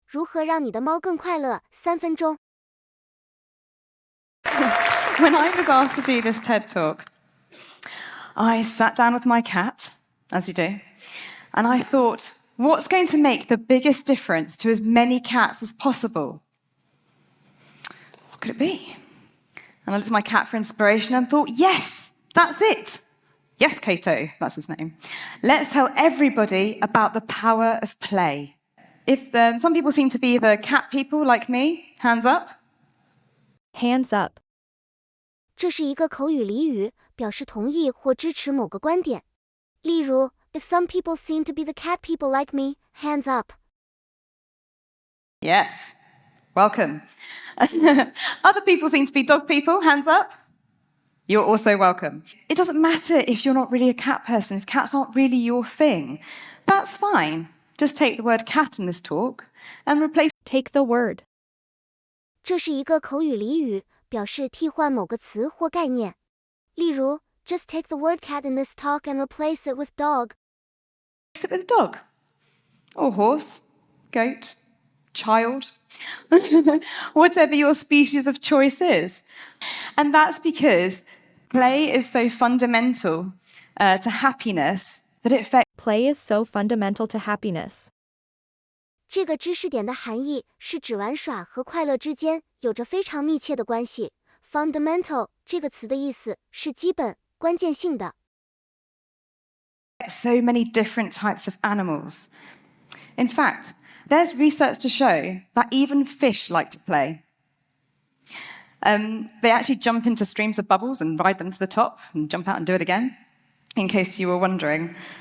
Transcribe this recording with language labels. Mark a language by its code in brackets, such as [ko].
[zh] 如何让你的猫更快乐3分钟。 [en] When I was asked to do this TED Talk, I sat down with my cat, as you do, and I thought, what's going to make the biggest difference to as many cats as possible? What could it be? And I looked at my cat for inspiration and thought, yes, that's it. Yes, Cato, that's his name. Let's tell everybody about the power of play. If some people seem to be the cat people like me, hands up. Hands up. [zh] 这是一个口语俚语，表示同意或支持某个观点。例如 [en] If some people seem to be the cat people like me, hands up. Yes, welcome. Other people seem to be dog people, hands up. You're also welcome. It doesn't matter if you're not really a cat person, if cats aren't really your thing. That's fine. Just take the word cat in this talk and replace. Take the word. [zh] 这是一个口语俚语，表示替换某个词或概念。例如 [en] Just take the word cat in this talk and replace it with dog. Replace it with dog. Or horse, goat, child. Whatever your species of choice is. And that's because play is so fundamental to happiness that it affects. Play is so fundamental to happiness. [zh] 这个知识点的含义是指玩耍和快乐之间有着非常密切的关系。 Fundamental 这个词的意思是基本、关键性的。 [en] So many different types of animals. In fact, there's research to show that even fish like to play. They actually jump into streams of bubbles and ride them to the top and jump out and do it again, in case you were wondering.